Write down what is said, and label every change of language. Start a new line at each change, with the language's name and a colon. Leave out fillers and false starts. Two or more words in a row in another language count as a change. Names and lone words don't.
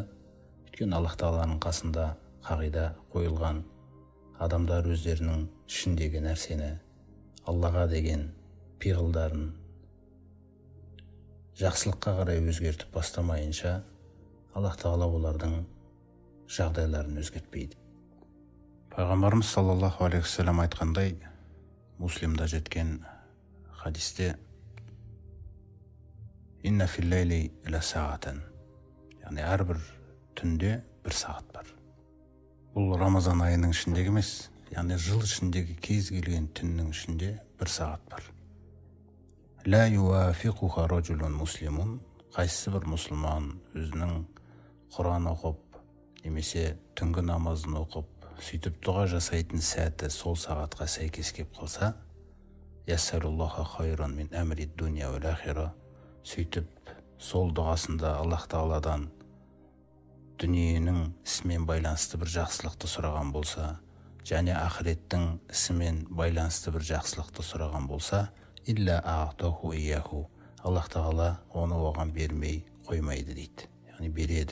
Kazakh: Өйткені Аллах тағаланың қасында қағида қойылған, адамдар өздерінің ішіндегі нәрсені, Аллаға деген пиғылдарын жақсылыққа қарай өзгертіп бастамайынша, Аллах тағала олардың жағдайларын өзгертпейді. Пайғамбарымыз
Arabic: صلى الله عليه وسلم
Kazakh: айтқандай, Муслимда жеткен хадисте,
Arabic: «إن في الليل لساعة»,
Kazakh: яғни әрбір түнде бір сағат бар. Бұл Рамазан айының ішіндегі емес, яғни жыл ішіндегі кез келген түннің ішінде бір сағат бар.
Arabic: «لا يوافقها رجل مسلم»,
Kazakh: қайсы бір мұсылман өзінің Құран оқып, немесе түнгі намазын оқып, сөйтіп дұға жасайтын сәті сол сағатқа сәйкес кеп қалса,
Arabic: «يسأل الله خيرا من أمر الدنيا والآخرة»,
Kazakh: сөйтіп сол дұғасында Аллах тағаладан дүниенің ісімен байланысты бір жақсылықты сұраған болса, және ақыреттің ісімен байланысты бір жақсылықты сұраған болса,
Arabic: «إلا أعطاه إياه»,
Kazakh: Аллах тағала оны оған бермей қоймайды дейді, яғни береді.